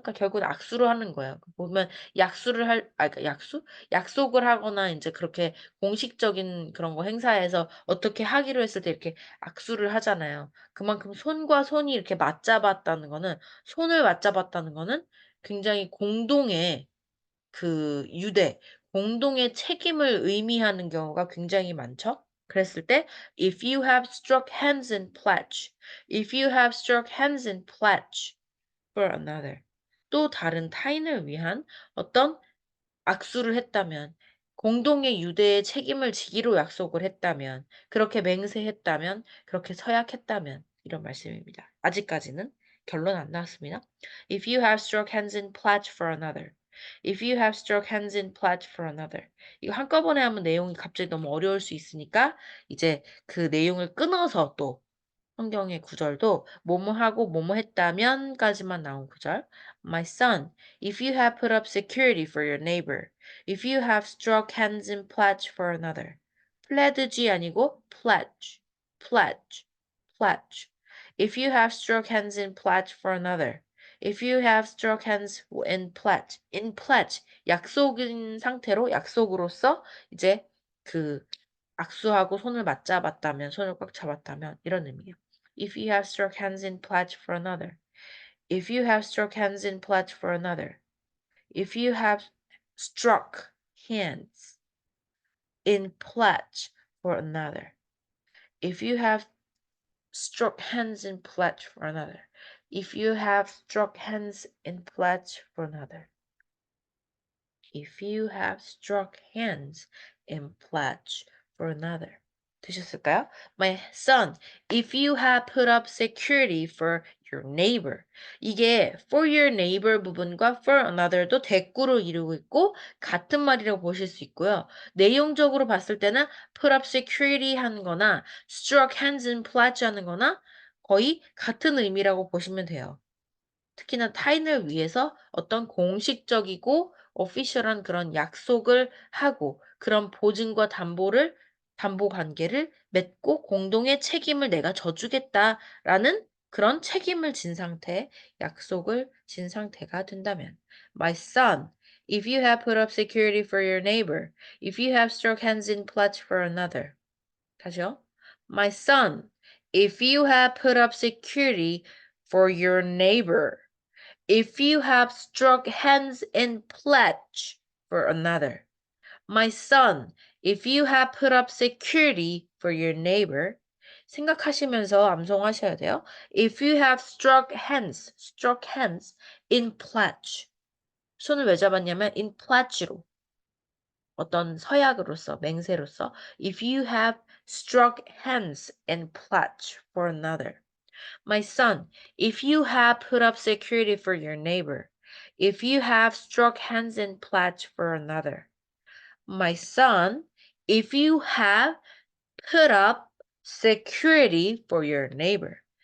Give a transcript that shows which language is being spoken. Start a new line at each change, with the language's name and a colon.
Korean: 그러니까 결국은 악수를 하는 거예요. 보면 그러니까 약속을 하거나 이제 그렇게 공식적인 그런 거 행사에서 어떻게 하기로 했을 때 이렇게 악수를 하잖아요. 그만큼 손과 손이 이렇게 맞잡았다는 거는 손을 맞잡았다는 거는 굉장히 공동의 그 공동의 책임을 의미하는 경우가 굉장히 많죠. 그랬을 때
English: if you have struck hands in pledge, if you have struck hands in pledge for another.
Korean: 또 다른 타인을 위한 어떤 악수를 했다면, 공동의 유대의 책임을 지기로 약속을 했다면, 그렇게 맹세했다면, 그렇게 서약했다면 이런 말씀입니다. 아직까지는 결론 안 나왔습니다.
English: If you have struck hands in pledge for another. If you have struck hands in pledge for another.
Korean: 이거 한꺼번에 하면 내용이 갑자기 너무 어려울 수 있으니까 이제 그 내용을 끊어서 또 성경의 구절도 뭐뭐 하고 뭐뭐 했다면까지만 나온 구절.
English: My son, if you have put up security for your neighbor, if you have struck hands in pledge for another. pledge
Korean: 아니고
English: pledge, pledge, pledge. If you have struck hands in pledge for another. If you have struck hands in pledge,
Korean: 약속인 상태로 약속으로서 이제 그 악수하고 손을 맞잡았다면, 손을 꽉 잡았다면 이런 의미예요.
English: If you have struck hands in pledge for another. If you have struck hands in pledge for another. If you have struck hands in pledge for another. If you have struck hands in pledge for another. If you have struck hands in pledge for another. If you have struck hands in pledge for another.
Korean: 되셨을까요?
English: My son, if you have put up security for your neighbor.
Korean: 이게
English: for your neighbor
Korean: 부분과
English: for another
Korean: 도 대꾸를 이루고 있고 같은 말이라고 보실 수 있고요. 내용적으로 봤을 때는
English: put up security
Korean: 하는 거나
English: struck hands in pledge
Korean: 하는 거나 거의 같은 의미라고 보시면 돼요. 특히나 타인을 위해서 어떤 공식적이고 오피셜한 그런 약속을 하고 그런 보증과 담보 관계를 맺고 공동의 책임을 내가 져주겠다라는 그런 책임을 진 상태, 약속을 진 상태가 된다면.
English: My son, if you have put up security for your neighbor, if you have struck hands in pledge for another.
Korean: 다시요.
English: My son, if you have put up security for your neighbor, if you have struck hands in pledge for another. My son, if you have put up security for your neighbor.
Korean: 생각하시면서 암송하셔야 돼요.
English: If you have struck hands in pledge.
Korean: 손을 왜 잡았냐면
English: in pledge
Korean: 로. 어떤 서약으로서, 맹세로서.
English: If you have struck hands in pledge for another. My son, if you have put up security for your neighbor, if you have struck hands in pledge for another. My son, if you have put up security for your neighbor.